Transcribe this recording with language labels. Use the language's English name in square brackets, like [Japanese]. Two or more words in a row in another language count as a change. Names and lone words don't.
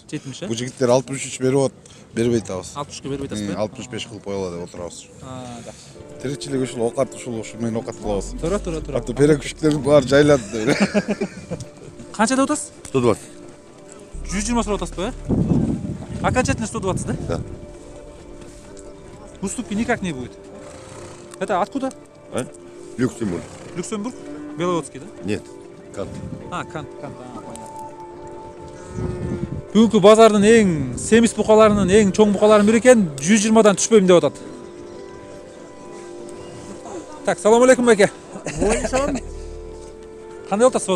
[Kyrgyz] 70, Бул жигиттер 63 берип атат. Бербей атабыз. 60га бербей атасызбы? 65 кылып коелу деп отурабыз. Жакшы. Тиричилик ушул окат ушул менен окат кылабыз. Туура. Аты перек күчтөрдүн баары жайлады. Канча деп атасыз? 120. 120 сурап атасызбы? [Russian] Окончательно 120, да? Да. Уступки никак не будет. Это откуда? Люксембург. Люксембург? Беловодский, да? Нет. Кант. Кант. [Kyrgyz] Бүгүнкү базардын эң семиз букаларынын эң чоң букаларынын бири экен, 120дан түшпөйм деп атат. Так, салам алейкум байке. Салам. Кандай болуп атат соода?